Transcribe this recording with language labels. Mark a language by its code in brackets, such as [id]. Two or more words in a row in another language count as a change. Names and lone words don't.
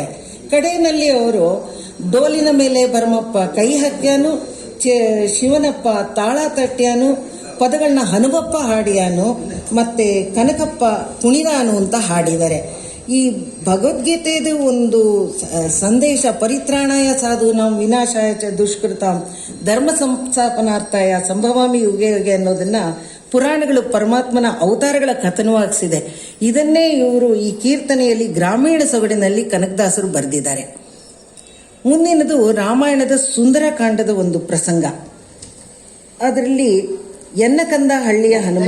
[kn] ಕಡೆಯಲ್ಲಿ ಅವರು ಡೋಲಿನ ಮೇಲೆ ಬರಮಪ್ಪ ಕೈ ಹಕ್ಯಾನು, ಶಿವನಪ್ಪ ತಾಳ ತಟ್ಯಾನು, ಪದಗಳನ್ನ ಹನುಮಪ್ಪ ಹಾಡಿಯಾನು, ಮತ್ತೆ ಕನಕಪ್ಪ ಕುಣಿದಾನು ಅಂತ ಹಾಡಿದ್ದಾರೆ. ಈ ಭಗವದ್ಗೀತೆಯದು ಒಂದು ಸಂದೇಶ [sa] ಪರಿತ್ರಾಣಾಯ ಸಾಧೂನಾಂ ವಿನಾಶಾಯ ಚ ದುಷ್ಕೃತಾಂ ಧರ್ಮ ಸಂಸ್ಥಾಪನಾರ್ಥಾಯ ಸಂಭವಾಮಿ ಯುಗೆ ಯುಗೆ [kn] ಅನ್ನೋದನ್ನ ಪುರಾಣಗಳು ಪರಮಾತ್ಮನ ಅವತಾರಗಳ ಕಥನವಾಗಿಸಿದೆ. ಇದನ್ನೇ ಇವರು ಈ ಕೀರ್ತನೆಯಲ್ಲಿ ಗ್ರಾಮೀಣ ಸೊಗಡಿನಲ್ಲಿ ಕನಕದಾಸರು ಬರೆದಿದ್ದಾರೆ. ಮುಂದಿನದು ರಾಮಾಯಣದ ಸುಂದರಕಾಂಡದ ಒಂದು ಪ್ರಸಂಗ. ಅದರಲ್ಲಿ ಎನ್ನಕಂದ ಹಳ್ಳಿಯ ಹನುಮ.